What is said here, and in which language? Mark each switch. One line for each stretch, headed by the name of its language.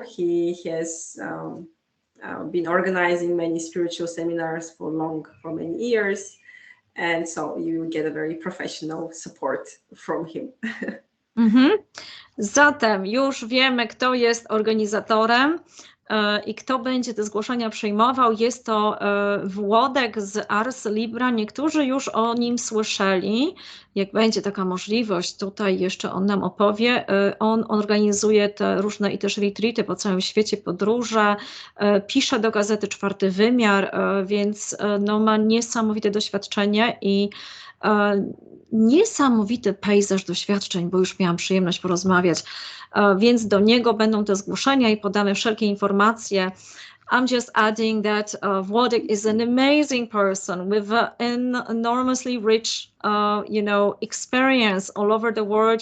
English: He has been organizing many spiritual seminars for many years, and so you get a very professional support from him.
Polish: Zatem już wiemy, kto jest organizatorem i kto będzie te zgłoszenia przyjmował. Jest to Wlodek z ArsLibra. Niektórzy już o nim słyszeli. Jak będzie taka możliwość, tutaj jeszcze on nam opowie. On organizuje te różne i też retreaty po całym świecie, podróże, pisze do gazety Czwarty Wymiar, więc ma niesamowite doświadczenie i niesamowity pejzaż doświadczeń, bo już miałam przyjemność porozmawiać, więc do niego będą te zgłoszenia i podamy wszelkie informacje.
English: I'm just adding that Wlodek is an amazing person with an enormously rich, experience all over the world.